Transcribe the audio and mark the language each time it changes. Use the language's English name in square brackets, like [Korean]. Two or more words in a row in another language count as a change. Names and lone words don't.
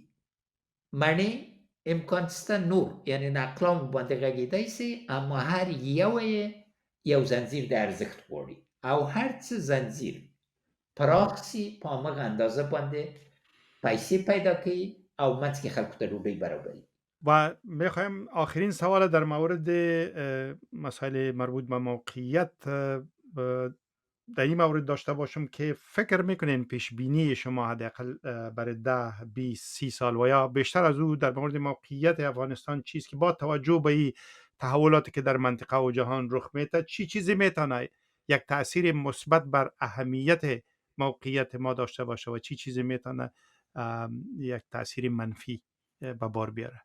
[Pashto] مڼې امکان شته نور، یعنې نقلان باندې غږېدی سي، اما هر یوه یې یو زنځیر د ارزښت غواړي او هر څه زنځیر پراخ سي، په همغه اندازه باندې پیسې پیدا کوي او منځ کې خلکو ته ډوډۍ برابري. [Persian] و میخوایم آخرین سوال در مورد مسائل مربوط به موقعیت در این مورد داشته باشم که فکر میکنین پیش بینی شما حداقل برای 10 20 30 سال و یا بیشتر از او در مورد موقعیت افغانستان چیست که با توجه به این تحولاتی که در منطقه و جهان رخ میده چی چیزی میتونه یک تاثیر مثبت بر اهمیت موقعیت ما داشته باشه و چی چیزی میتونه یک تاثیر منفی به بار بیاره؟